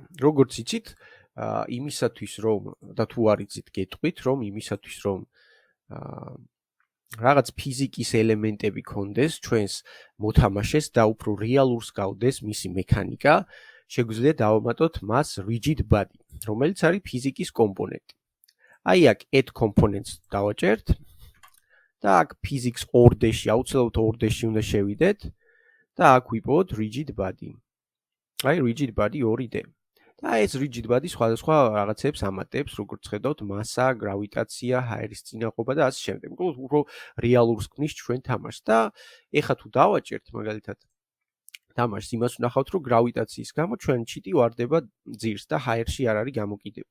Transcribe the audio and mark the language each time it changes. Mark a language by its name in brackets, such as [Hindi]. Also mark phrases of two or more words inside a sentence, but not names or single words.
[Georgian] როგორც იცით, იმისათვის რომ და თუ არ იცით, გეტყვით, რომ იმისათვის რომ რაღაც ფიზიკის ელემენტები კონდეს ჩვენს მოთამაშეს და უფრო რეალურს გავდეს მისი მექანიკა, შეგვიძლია დავამატოთ მას [English] rigid body, [Georgian] რომელიც არის ფიზიკის კომპონენტი. აი აქ [English] add components [Georgian] დავაჭერთ და აქ [English] physics 2D- [Georgian] ში, აუცილებლად 2D-ში უნდა შევიდეთ და აქ ვიპოვოთ [English] rigid body. [Georgian] აი [English] rigid body 2D. [Georgian] და ეს [English] rigid body [Georgian] სხვადასხვა რაღაცებს ამატებს, როგორც ხედავთ, მასა, გრავიტაცია, ჰაერის წინაღობა და ასე შემდეგ. უფრო რეალურს ქმნის ჩვენ თამაშს და ეხლა თუ დავაჭერთ მაგალითად თამაშს, იმას ვნახავთ, რომ გრავიტაციის გამო ჩვენ ჩიტი ვარდება ძირს და ჰაერში არ არის გამოკიდებული.